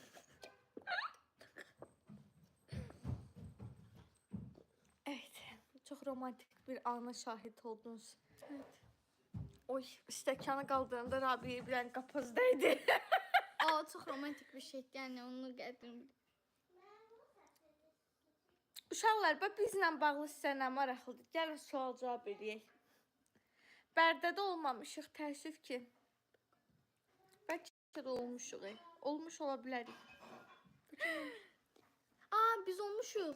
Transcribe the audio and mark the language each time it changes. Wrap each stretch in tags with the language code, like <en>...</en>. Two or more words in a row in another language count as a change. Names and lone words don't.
<tr>Evet, çok romantik bir ana şahit oldunuz. Evet.</tr> <az>Oy, stəkanı qaldıranda Rabiyə bilən qapazdaydı.</az> <tr>Aa çok romantik bir şeydi yani onu geldim.</tr> <az>Uşaqlar, bizlə bağlı sizə nə maraqlıdır? Gəlin sual cavab edək. Bərdədə olmamışıq, təəssüf ki. Bəlkə də olmuşuq. Olmuş ola bilərik. Aa biz olmuşuz.</az>